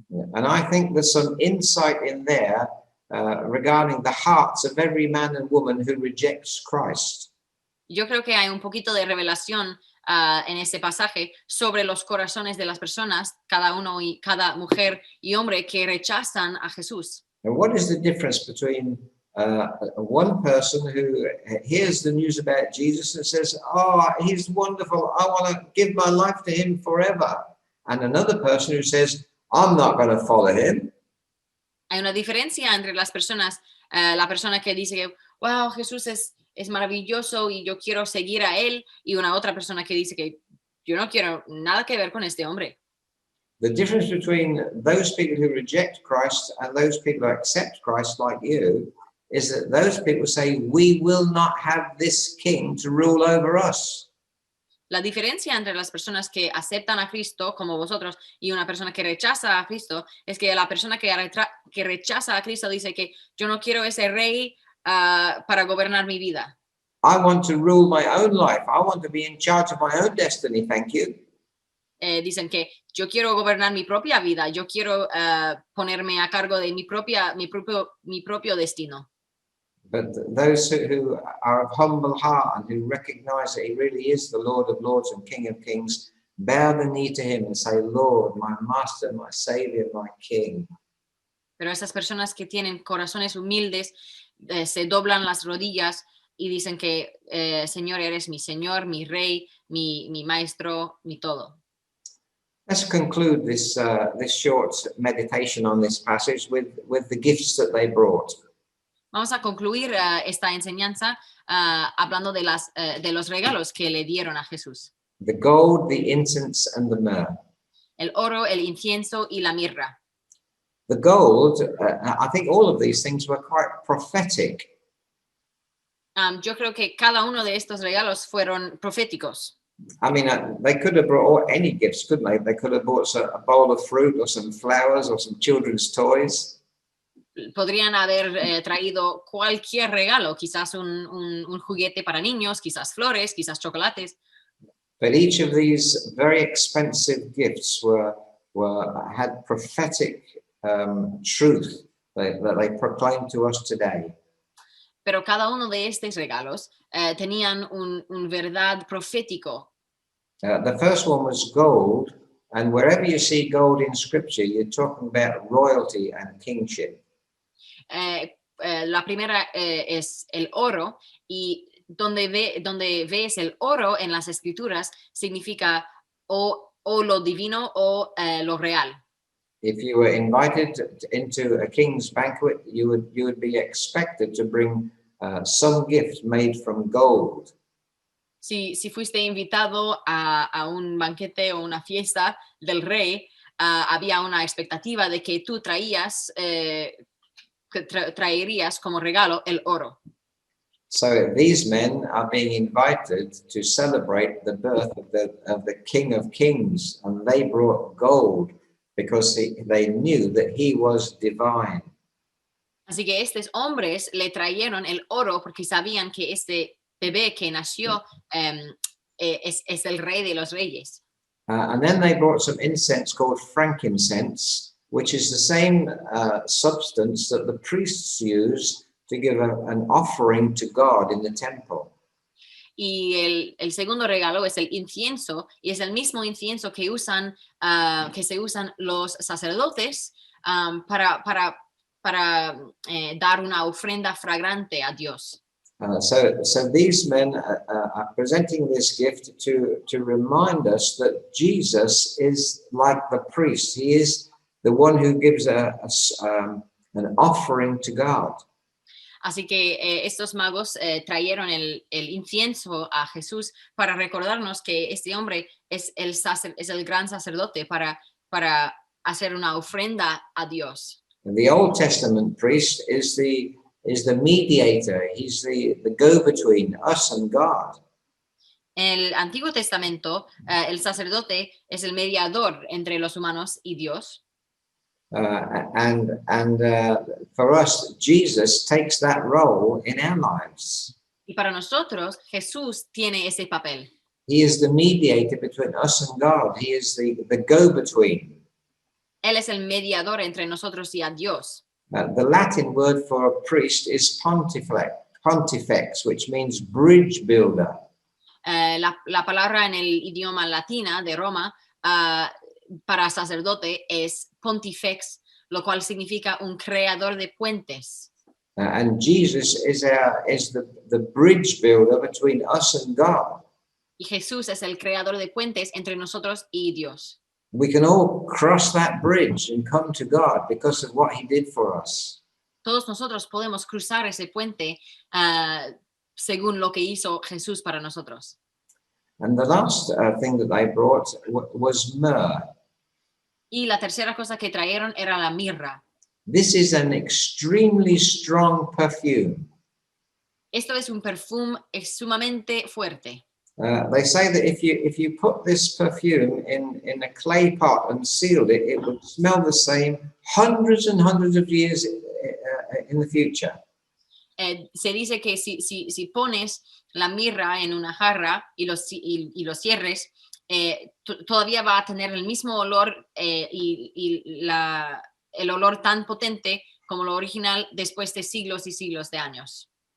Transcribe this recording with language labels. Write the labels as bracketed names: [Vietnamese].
[English] And I think there's some insight in there regarding the hearts of every man and woman who rejects Christ. [Spanish] Yo creo que hay un poquito de revelación en ese pasaje sobre los corazones de las personas, cada uno y cada mujer y hombre que rechazan a Jesús. [English] And what is the difference between one person who hears the news about Jesus and says, oh, he's wonderful, I want to give my life to him forever, and another person who says, I'm not going to follow him? [Spanish] Hay una diferencia entre las personas, la persona que dice que, wow, Jesús es maravilloso y yo quiero seguir a él, y una otra persona que dice que yo no quiero nada que ver con este hombre. [English] The difference between those people who reject Christ and those people who accept Christ like you is that those people say, we will not have this king to rule over us. [Spanish] La diferencia entre las personas que aceptan a Cristo, como vosotros, y una persona que rechaza a Cristo, es que la persona que rechaza a Cristo dice que yo no quiero ese rey para gobernar mi vida. [English] I want to rule my own life. I want to be in charge of my own destiny, thank you. [Spanish] Dicen que yo quiero gobernar mi propia vida, yo quiero ponerme a cargo de mi propio destino. [English] But those who are of humble heart and who recognize that he really is the Lord of Lords and King of Kings, bow the knee to him and say, Lord, my Master, my Savior, my King. [Spanish] Pero esas personas que tienen corazones humildes se doblan las rodillas y dicen que Señor, eres mi Señor, mi Rey, mi Maestro, mi todo. [English] Let's conclude this short meditation on this passage with the gifts that they brought. [Spanish] Vamos a concluir esta enseñanza hablando de los regalos que le dieron a Jesús. [English] The gold, the incense, and the myrrh. [Spanish] El oro, el incienso y la mirra. [English] The gold, I think all of these things were quite prophetic. [Spanish] Yo creo que cada uno de estos regalos fueron proféticos. [English] I mean, they could have brought any gifts, couldn't they? They could have brought a bowl of fruit or some flowers or some children's toys. [Spanish] Podrían haber traído cualquier regalo, quizás un juguete para niños, quizás flores, quizás chocolates. [English] But each of these very expensive gifts had prophetic truth that they proclaim to us today. [Spanish] Pero cada uno de estos regalos tenían un verdad profético. [English] The first one was gold, and wherever you see gold in Scripture, you're talking about royalty and kingship. [Spanish] La primera es el oro, y donde ves el oro en las escrituras significa o lo divino o lo real. [English] If you were invited into a king's banquet, you would be expected to bring some gift made from gold. [Spanish] Si fuiste invitado a un banquete o una fiesta del rey, había una expectativa de que tú traerías como regalo el oro. [English] So these men are being invited to celebrate the birth of the King of Kings, and they brought gold because they knew that he was divine. [Spanish] Así que estos hombres le trajeron el oro porque sabían que este bebé que nació es el rey de los reyes. [English] And then they brought some incense called frankincense, which is the same substance that the priests use to give an offering to God in the temple. [Spanish] Y el segundo regalo es el incienso, y es el mismo incienso que se usan los sacerdotes para dar una ofrenda fragrante a Dios. [English] So these men are presenting this gift to remind us that Jesus is like the priest. He is the one who gives an offering to God. [Spanish] Así que estos magos trajeron el incienso a Jesús para recordarnos que este hombre es el gran sacerdote para hacer una ofrenda a Dios. [English] And the Old Testament priest is the mediator. He's the go-between us and God. [Spanish] En el Antiguo Testamento, el sacerdote es el mediador entre los humanos y Dios. [English] And for us, Jesus takes that role in our lives. [Spanish] Y para nosotros, Jesús tiene ese papel. [English] He is the mediator between us and God. He is the go-between. [Spanish] Él es el mediador entre nosotros y a Dios. [English] The Latin word for a priest is pontifex, which means bridge builder. [Spanish] La palabra en el idioma latina de Roma para sacerdote es pontifex, lo cual significa un creador de puentes. [English] And Jesus is the bridge builder between us and God. [Spanish] Y Jesús es el creador de puentes entre nosotros y Dios. [English] We can all cross that bridge and come to God because of what he did for us. [Spanish] Todos nosotros podemos cruzar ese puente según lo que hizo Jesús para nosotros. [English] And the last thing that they brought was myrrh. [Spanish] Y la tercera cosa que trajeron era la mirra. [English] This is an extremely strong perfume. [Spanish] Esto es un perfume sumamente fuerte. [English] They say that if you put this perfume in a clay pot and sealed it, it would smell the same hundreds and hundreds of years in the future. [Spanish] Se dice que si pones la mirra en una jarra y lo cierres, todavía va a tener el mismo olor el olor tan potente como lo original después de siglos y siglos de años.